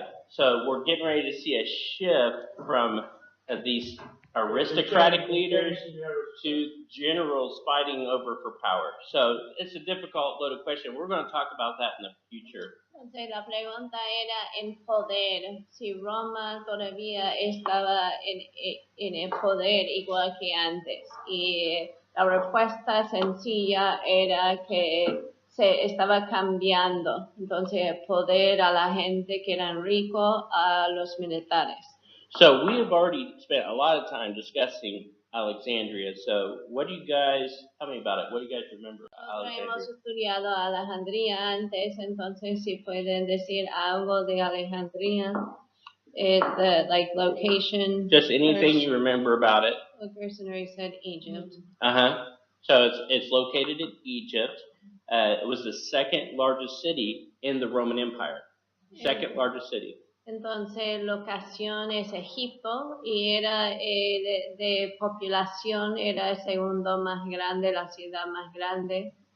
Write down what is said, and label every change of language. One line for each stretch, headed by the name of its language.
English: So we're getting ready to see a shift from these aristocratic leaders to generals fighting over for power. So it's a difficult loaded question. We're going to talk about that in the future.
Spanish: Entonces la pregunta era en poder, si Roma todavía estaba en el poder igual que antes. Y la respuesta sencilla era que se estaba cambiando. Entonces el poder a la gente que eran ricos, a los militares.
English: So we have already spent a lot of time discussing Alexandria. So what do you guys, tell me about it. What do you guys remember about Alexandria?
Spanish: Hemos estudiado Alejandría antes, entonces si pueden decir algo de Alejandría,
English: the location. Just anything you remember about it. The person said Egypt. So it's located in Egypt. It was the 2nd largest city in the Roman Empire. 2nd largest city.
Spanish: Entonces, locación es Egipto y era de población, era el segundo más grande, la ciudad más grande.